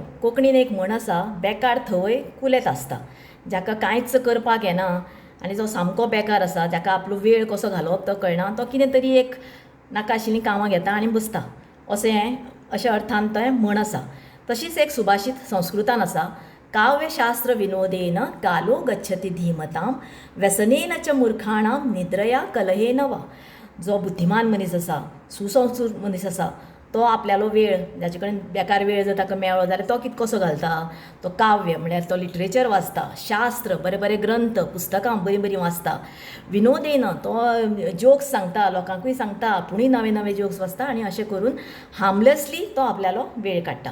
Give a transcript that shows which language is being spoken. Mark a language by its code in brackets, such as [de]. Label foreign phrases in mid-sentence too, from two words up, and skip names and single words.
[kok] कोंकणीन एक म्हण आसा, बेकार थंय कुलेत आसता. जाका कांयच करपाक येना आनी जो सामको बेकार आसा, जाका आपलो वेळ कसो घालोवप तो कळना, तो कितें तरी एक नाका आशिल्लीं कामां घेता आनी बसता. अशें अर्थान तें म्हण आसा. तशीच एक सुभाशीत संस्कृतान आसा, [sa] काव्यशास्त्र विनोदेन कालो गच्छति धीमतां व्यसनेन च मूर्खाणां निद्रया कलहेन वा. [kok] जो बुद्धिमान मनीस आसा, सुसंस्कृत मनीस आसा, तो आपल्यालो वेळ, जाचे कडेन बेकार वेळ जर ताका मेळ्ळो जाल्यार तो कसो घालता, तो काव्य म्हळ्यार तो लिटरेचर वाचता, शास्त्र बरे बरे ग्रंथ पुस्तकां बरीं बरीं वाचता. विनोदेन तो जोक्स सांगता, लोकांकूय सांगता, आपुणूय नवे नवे जोक्स वाचता आनी अशें करून हार्मलेसली तो आपल्यालो वेळ काडटा.